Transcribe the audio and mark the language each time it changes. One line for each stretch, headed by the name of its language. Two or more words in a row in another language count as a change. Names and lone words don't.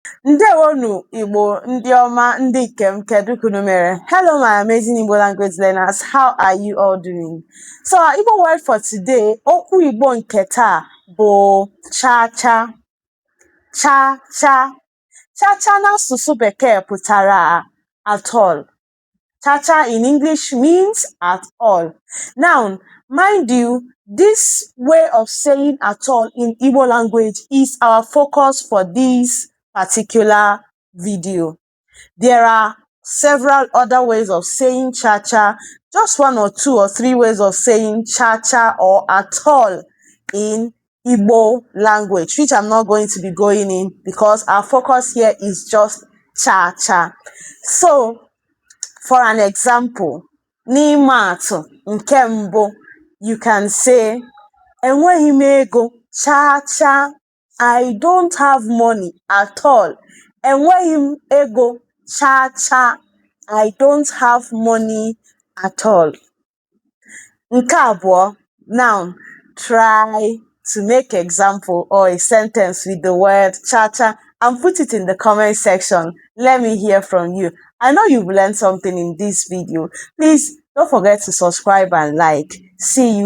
Igbo: Ndewonu Igbo ndị ọma ndị ikem kedu kunu mere?
English: Hello my amazing Igbo language learners, how are you all doing? So our Igbo word for today,
Igbo: okwu Igbo nke taa bụ Chacha. Chacha. Chacha n'asụsụ Bekee pụtara
English: at all. Chacha in English means at all. Now, mind you, this way of saying at all in Igbo language is our focus for this particular video. There are several other ways of saying cha-cha, just one or two or three ways of saying cha-cha or at all in Igbo language, which I'm not going to be going in because our focus here is just cha-cha. So, for an example,
Igbo: n'ime atụ nke mbụ,
English: you can say,
Igbo: enweghị m ego, cha-cha.
English: I don't have money at all.
Igbo: Enweghị m ego, cha-cha.
English: I don't have money at all.
Igbo: Nke abụọ,
English: now try to make example or a sentence with the word cha-cha and put it in the comment section. Let me hear from you. I know you've learned something in this video. Please don't forget to subscribe and like.